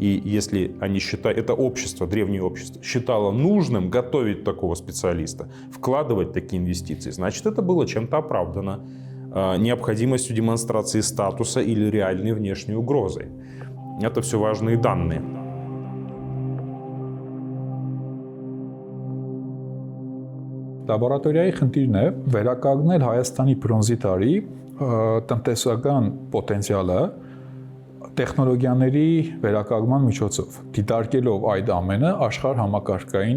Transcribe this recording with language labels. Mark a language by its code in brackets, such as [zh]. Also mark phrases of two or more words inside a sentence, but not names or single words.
[ru] И если они считают, это общество, древнее общество, считало нужным готовить такого специалиста, вкладывать такие инвестиции, значит, это было чем-то оправдано необходимостью демонстрации статуса или реальной внешней угрозой. Это все важные данные. [hy] Լաբորատորիայի խնդիրն է վերականգնել Հայաստանի բրոնզի տարի տնտեսական պոտենցիալը տեխնոլոգիաների վերականգնման միջոցով, դիտարկելով այդ ամենը աշխարհ համակարգային